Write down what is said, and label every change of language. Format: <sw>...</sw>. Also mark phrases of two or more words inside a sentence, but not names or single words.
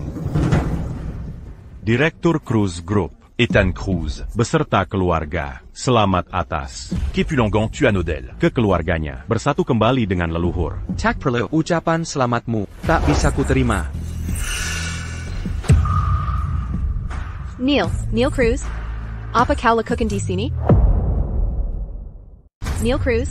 <id>Direktur Cruz Group, Ethan Cruz, beserta keluarga, selamat atas. Qui plus longan tu anodel. Ke keluarganya, bersatu kembali dengan leluhur. Tak perlu ucapan selamatmu, tak bisa kuterima. Neil Cruz? Apa kau lakukan di sini? Neil Cruz?</id>